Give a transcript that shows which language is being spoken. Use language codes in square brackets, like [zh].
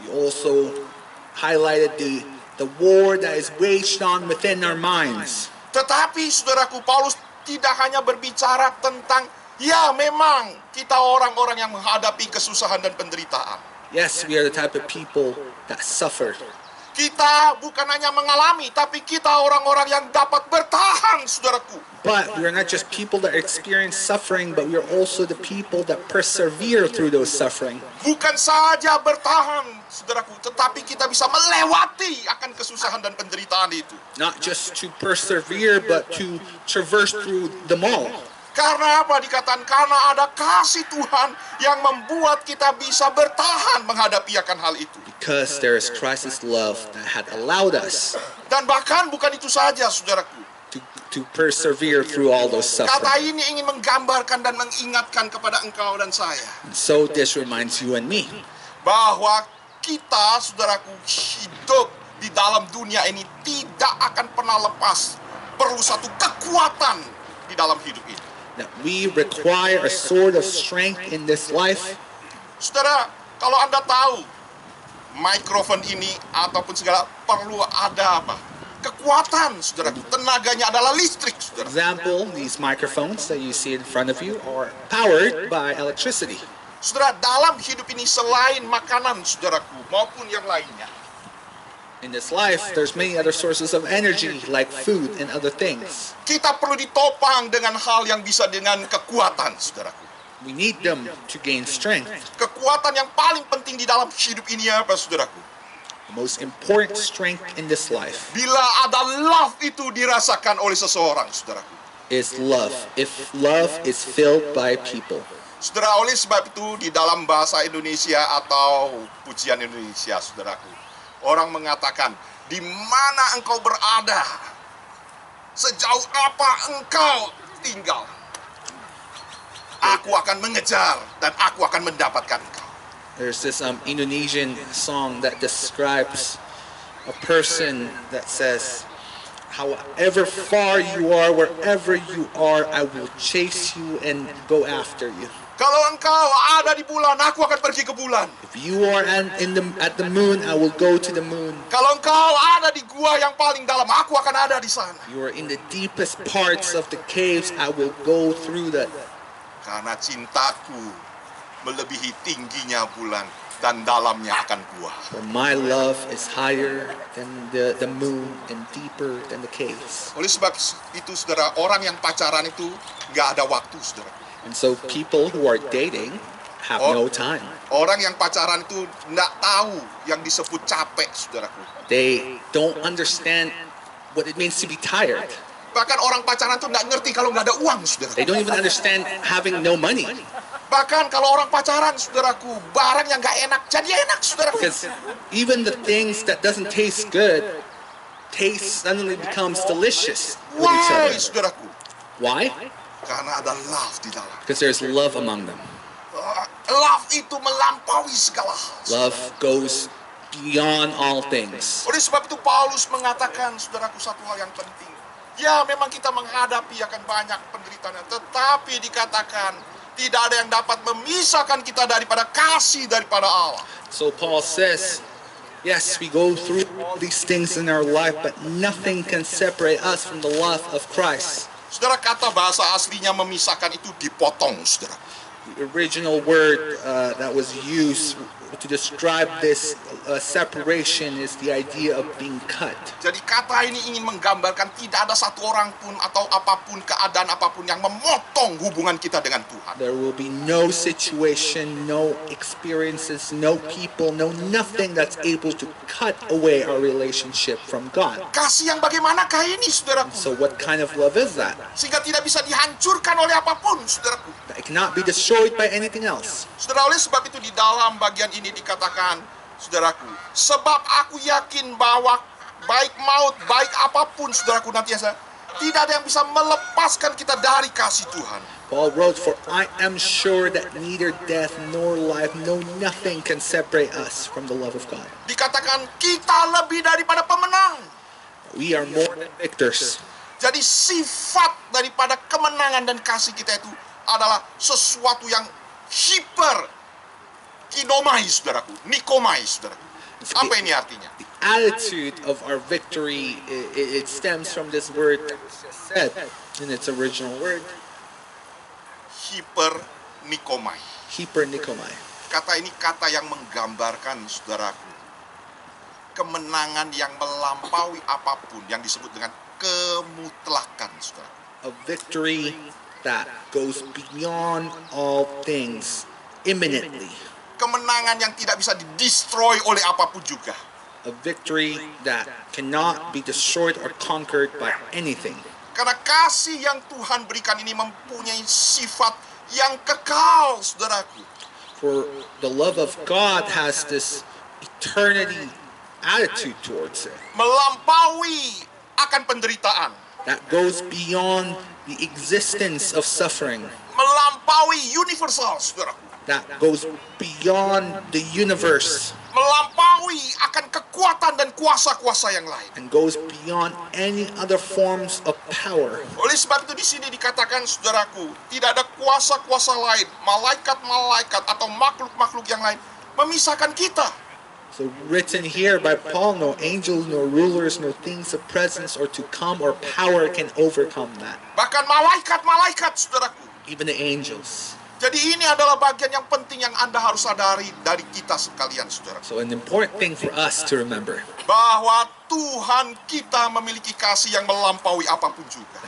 [en] He also highlighted the war that is waged on within our minds. [id] Tetapi, saudaraku, Paulus tidak hanya berbicara tentang, ya memang kita orang-orang yang menghadapi kesusahan dan penderitaan. [en] Yes, we are the type of people that suffer. [id] Kita bukan hanya mengalami, tapi kita orang-orang yang dapat bertahan, saudaraku. [en] But we are not just people that experience suffering, but we are also the people that persevere through those suffering. [id] Bukan saja bertahan, saudaraku, tetapi kita bisa melewati akan kesusahan dan penderitaan itu. [en] Not just to persevere, but to traverse through them all. [id] Karena apa dikatakan? Karena ada kasih Tuhan yang membuat kita bisa bertahan menghadapi akan hal itu. [en] Because there is Christ's love that had allowed us [id] Dan bahkan bukan itu saja, saudaraku. [en] to persevere through all those [id] Kata [en] suffering. [id] ini ingin menggambarkan dan mengingatkan kepada engkau dan saya [en] And so this reminds you and me [id] bahwa kita, saudaraku, hidup di dalam dunia ini tidak akan pernah lepas. Perlu satu kekuatan di dalam hidup ini. [en] that we require a sword of strength in this life. [id] Saudara, kalau Anda tahu mikrofon ini ataupun segala perlu ada apa? Kekuatan, saudara. Tenaganya adalah listrik, saudara. [en] Example, these microphones that you see in front of you are powered by electricity. [id] Saudara, dalam hidup ini selain makanan, saudaraku, maupun yang lainnya, [en] In this life, there's many other sources of energy like food and other things. [id] kita perlu ditopang dengan hal yang bisa dengan kekuatan, saudaraku. [en] We need them to gain strength. [id] Kekuatan yang paling penting di dalam hidup ini apa, saudaraku? [en] The most important strength in this life [id] Bila ada love itu dirasakan oleh seseorang, saudaraku. [en] is love. If love is filled by people. [id] Saudara, oleh sebab itu di dalam bahasa Indonesia atau pujian Indonesia, saudaraku, orang mengatakan, di mana engkau berada, sejauh apa engkau tinggal, aku akan mengejar dan aku akan mendapatkan engkau. [en] There's this Indonesian song that describes a person that says, however far you are, wherever you are, I will chase you and go after you. [id] Kalau engkau ada di bulan, aku akan pergi ke bulan. [en] If you are at the moon, I will go to the moon. [id] Kalau engkau ada di gua yang paling dalam, aku akan ada di sana. [en] You are in the deepest parts of the caves, I will go through that. [id] Karena cintaku melebihi tingginya bulan dan dalamnya akan gua. [en] For my love is higher than the moon and deeper than the caves. [id] Oleh sebab itu, saudara, orang yang pacaran itu nggak ada waktu, saudara. [en] And so people who are dating have no time. [id] Orang yang pacaran itu nggak tahu yang disebut capek, saudaraku. [en] They don't understand what it means to be tired. [id] Bahkan orang pacaran itu nggak ngerti kalau nggak ada uang, saudara. [en] They don't even understand having no money. [id] Bahkan kalau orang pacaran, saudaraku, barang yang nggak enak jadi enak, saudaraku. [en] Because even the things that doesn't taste good, taste suddenly becomes delicious with each Why, other. [id] saudaraku? [en] Why? [id] Karena ada love di dalam. [en] Because there's love among them. [id] Love itu melampaui segala hal. [en] Love goes beyond all things. [id] Oleh sebab itu Paulus mengatakan, saudaraku, satu hal yang penting. Ya, memang kita menghadapi akan banyak penderitaan, tetapi dikatakan tidak ada yang dapat memisahkan kita daripada kasih daripada Allah. [en] So Paul says, yes, we go through all these things in our life, but nothing can separate us from the love of Christ. [id] Saudara, kata bahasa aslinya memisahkan itu dipotong, saudara. [en] The original word that was used to describe this separation is the idea of being cut. [id] Jadi kata ini ingin menggambarkan tidak ada satu orang pun atau apapun, keadaan apapun yang memotong hubungan kita dengan Tuhan. [en] There will be no situation, no experiences, no people, no nothing that's able to cut away our relationship from God. [id] Kasih yang bagaimanakah ini, saudaraku? [en] So what kind of love is that? [id] Sehingga tidak bisa dihancurkan oleh apapun, saudaraku. [en] That it cannot be destroyed by anything else. [id] Saudara, oleh sebab itu di dalam bagian ini dikatakan, saudaraku. Sebab aku yakin bahwa baik maut, baik apapun, saudaraku, nanti tidak ada yang bisa melepaskan kita dari kasih Tuhan. [en] Paul wrote, "For I am sure that neither death nor life, no nothing can separate us from the love of God." [id] Dikatakan kita lebih daripada pemenang. [en] We are more than victors. [id] Jadi sifat daripada kemenangan dan kasih kita itu adalah sesuatu yang hiper kinomai, saudaraku, nikomai, saudaraku. Apa ini artinya? [en] The attitude of our victory, it stems from this word that was just said in its original word, [el] Hiper nikomai. hypernikomai. [id] Kata ini kata yang menggambarkan, saudaraku, kemenangan yang melampaui apapun yang disebut dengan kemutlakan, saudara. [en] A victory that goes beyond all things, imminently. [id] Kemenangan yang tidak bisa didestroy oleh apapun juga. [en] A victory that cannot be destroyed or conquered by anything. [id] Karena kasih yang Tuhan berikan ini mempunyai sifat yang kekal, saudaraku. [en] For the love of God has this eternity attitude towards it [id] Melampaui akan penderitaan. [en] that goes beyond the existence of suffering, [id] Melampaui universal, saudaraku. [en] that goes beyond the universe, [id] Melampaui akan kekuatan dan kuasa-kuasa yang lain. [en] and goes beyond any other forms of power. [id] Oleh sebab itu di sini dikatakan, saudaraku, tidak ada kuasa-kuasa lain, malaikat-malaikat atau makhluk-makhluk yang lain memisahkan kita. [en] So written here by Paul, no angels, no rulers, no things of presence or to come or power can overcome that. [id] Bahkan malaikat-malaikat, saudaraku. [en] Even the angels. [id] Jadi ini adalah bagian yang penting yang Anda harus sadari dari kita sekalian, saudara. [en] So an important thing for us to remember, [id] Bahwa Tuhan kita memiliki kasih yang melampaui apapun juga.